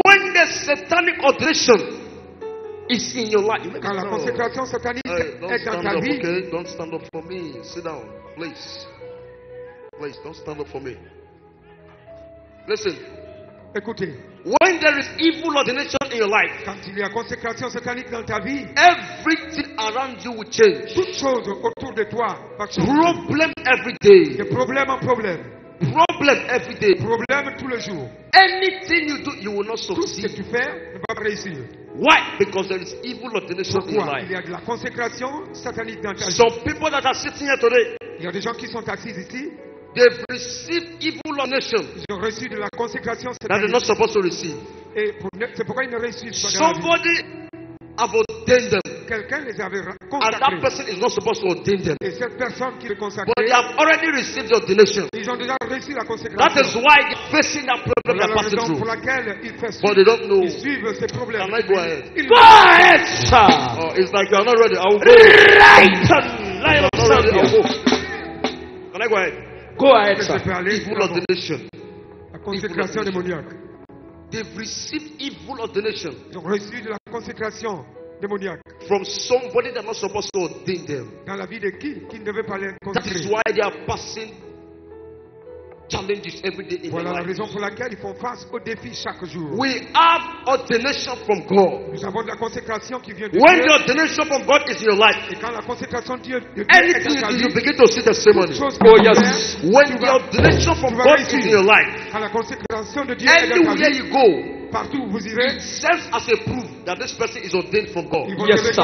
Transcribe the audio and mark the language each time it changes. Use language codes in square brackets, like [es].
[en] When the satanic ordination is in your life. [fr] Quand la consécration satanique est dans ta vie. [en] Okay? Don't stand up for me. Sit down, please. Please, don't stand up for me. Listen. [fr] Écoutez. [en] When there is evil ordination in your life, [fr] quand il y a consécration satanique dans ta vie, [en] everything around you will change. [fr] Toute chose autour de toi va changer. [en] Problem every day. [fr] De problème en problème. [en] Problem every day. [fr] Problème tous les jours. [en] Anything you do, you will not succeed. [fr] Tout ce que tu fais ne va pas réussir. [en] Why? Because there is evil ordination in life. [fr] Il y a de la consécration satanique dans ta vie. [en] Some people that are sitting here today, [fr] il y a des gens qui sont assis ici. [en] They've received evil ordination. [fr] Ils ont reçu de la consécration satanique. [en] That they're not supposed to receive. [fr] Et pour, c'est pourquoi ils ne reçoivent pas. [en] Somebody have ordained them. [fr] Quelqu'un les avait consacrés. [en] And that person is not supposed to ordain them. [fr] Et cette personne qui les consacrait. [en] But they have already received the ordination. [fr] Ils ont déjà reçu la consécration. [en] That is why they're facing that problem they're passing through. [fr] Pour laquelle ils font. [en] But they don't know. [fr] Ils suivent ces problèmes. [en] Can I go ahead? Go ahead, sir. Oh, it's like you're not ready. I will go. Right. Can I go ahead? Go ahead, sir. Evil ordination. [fr] La consécration démoniaque. [en] They've received evil ordination. [fr] Ils ont reçu de la consécration. Démoniaque. [en] From somebody that was supposed to ordain them. [fr] Dans la vie de qui ne devait pas les consacrer. [en] That is why they are passing challenges every day in [fr] voilà [en] their life. [fr] La raison pour laquelle ils font face aux défis chaque jour. [en] We have ordination from God. [fr] Nous avons de la consécration qui vient de [en] when [fr] Dieu. [en] The ordination from God is in your life. [fr] Et quand la consécration de Dieu [en] anything [fr] est [en] you, you begin to see the testimony. Oh yes. When the ordination from God is in your life. [fr] Quand la consécration de Dieu [en] anywhere [fr] est dans ta [en] you go. [fr] Partout où vous irez, [en] it serves as a proof that this person is ordained from God. Yes, sir.